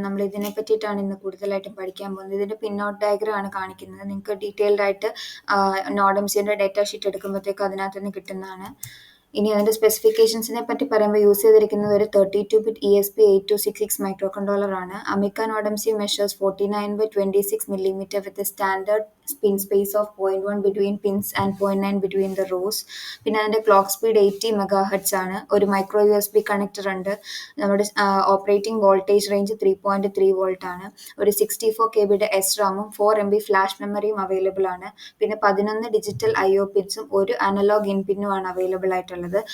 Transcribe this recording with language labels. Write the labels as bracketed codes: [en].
[ml] നമ്മൾ ഇതിനെ പറ്റിയിട്ടാണ് ഇന്ന് കൂടുതലായിട്ടും പഠിക്കാൻ പോകുന്നത്. ഇതിൻ്റെ പിന്നോട്ട് ഡയഗ്രം ആണ് കാണിക്കുന്നത്. നിങ്ങൾക്ക് ഡീറ്റെയിൽഡ് ആയിട്ട് നോഡ് MCUൻ്റെ ഡേറ്റ ഷീറ്റ് എടുക്കുമ്പോഴത്തേക്ക് അതിനകത്ത് നിന്ന് കിട്ടുന്നതാണ്. ഇനി അതിൻ്റെ സ്പെസിഫിക്കേഷൻസിനെ പറ്റി പറയുമ്പോൾ യൂസ് ചെയ്തിരിക്കുന്നത് ഒരു 32-bit ESP8266 മൈക്രോ കൺട്രോളർ ആണ്. [en] Amica node MCU measures 49/26 millimeter with a standard pin space of 0.1 between pins and 0.9 between the rows. [ml] പിന്നെ അതിൻ്റെ ക്ലോക്ക് സ്പീഡ് 80 മെഗാഹെർട്സ് ആണ്. ഒരു മൈക്രോ USB കണക്ടർ ഉണ്ട്. നമ്മുടെ ഓപ്പറേറ്റിംഗ് വോൾട്ടേജ് റേഞ്ച് 3.3 വോൾട്ട് ആണ്. ഒരു 64 KB SRAM-ഉം 4 MB ഫ്ലാഷ് മെമ്മറിയും അവൈലബിൾ ആണ്. പിന്നെ 11 ഡിജിറ്റൽ IO പിൻസും ഒരു അനലോഗ് ഇൻ പിന്നും ആണ് അവൈലബിൾ ആയിട്ടുള്ളത്.